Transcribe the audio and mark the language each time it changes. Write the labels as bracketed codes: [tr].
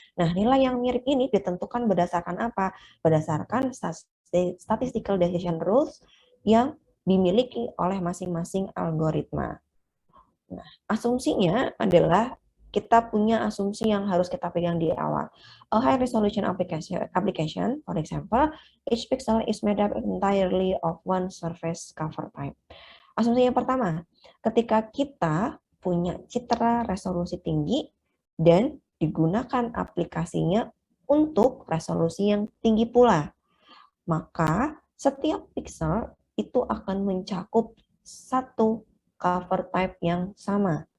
[id] Nah, nilai yang mirip ini ditentukan berdasarkan apa? Berdasarkan [en] statistical decision rules [id] yang dimiliki oleh masing-masing algoritma. Nah, asumsinya adalah kita punya asumsi yang harus kita pegang di awal. [en] A high resolution application, for example, each pixel is made up entirely of one surface cover type. [id] Asumsi yang pertama, ketika kita punya citra resolusi tinggi dan digunakan aplikasinya untuk resolusi yang tinggi pula, maka setiap pixel itu akan mencakup satu cover type yang sama.